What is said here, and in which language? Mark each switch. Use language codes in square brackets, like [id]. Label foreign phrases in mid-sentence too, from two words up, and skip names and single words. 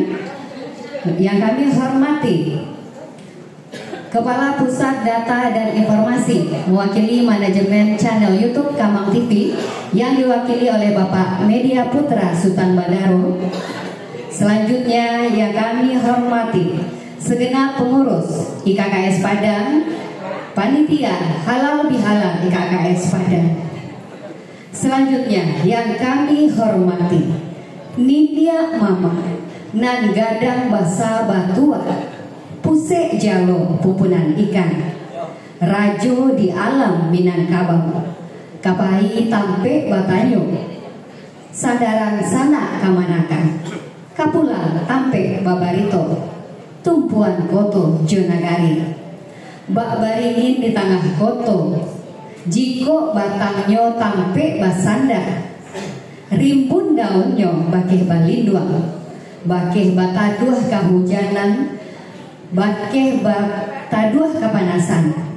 [id] Yang kami hormati Kepala Pusat Data dan Informasi mewakili manajemen channel YouTube Kamang TV, yang diwakili oleh Bapak Media Putra Sultan Badaro. Selanjutnya yang kami hormati segenap pengurus IKKS Padang, panitia halal bihalal IKKS Padang. Selanjutnya yang kami hormati [min] Nindya Mama nan gadang basa batua, Pusek Jalo pumpunan ikan, Rajo di alam Minangkabau, Kapai tampe batanyo, Sadaran sana kamanakan, Kapulang tampe babarito, Tumpuan koto jonagari, Bak baringin di tengah koto, Jiko batangnya tampe basanda, Rimbun daunnya bakeh balinduang, Bakeh bataduh kahujanan, Bakeh bataduh kapanasan.